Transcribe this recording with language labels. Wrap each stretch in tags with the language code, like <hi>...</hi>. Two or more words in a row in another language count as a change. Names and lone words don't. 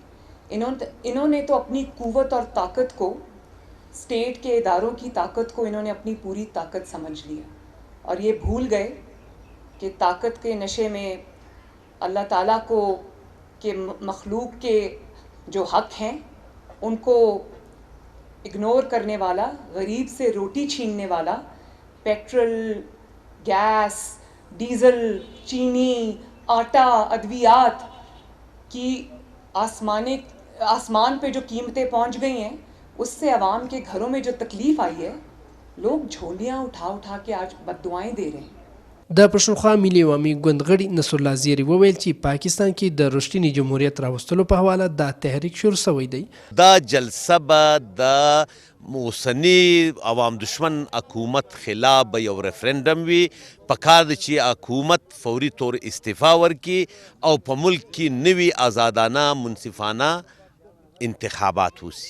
<ur>انہوں نے تو اپنی قوت اور طاقت کو، سٹیٹ کے اداروں کی طاقت کو انہوں نے اپنی پوری طاقت سمجھ لیا اور یہ بھول گئے کہ طاقت کے نشے میں اللہ تعالیٰ کو کے مخلوق کے جو حق ہیں ان کو اگنور کرنے والا، غریب سے روٹی چھیننے والا، پیٹرول، گیس، ڈیزل، چینی، آٹا، ادویات کی آسمان پہ جو قیمتیں پہنچ گئی ہیں، اس سے عوام کے گھروں میں جو تکلیف آئی ہے، لوگ جھولیاں اٹھا اٹھا کے آج بددعائیں دے رہے ہیں.</ur> <ps>د پښتونخوا ملي عوامي ګوند غړي نصر الله زیری وویل چې پاکستان کې د رښتیني جمهوریت راوستلو په حواله دا تحریک شروع شوی دی. دا جلسه به د اوسني عوام دشمن حکومت خلاف به یو ریفرنډم وي. پکار دی چې حکومت فوري طور استعفا ورکړي او په ملک کې نوي آزادانه منصفانه انتخابات وشي.</ps>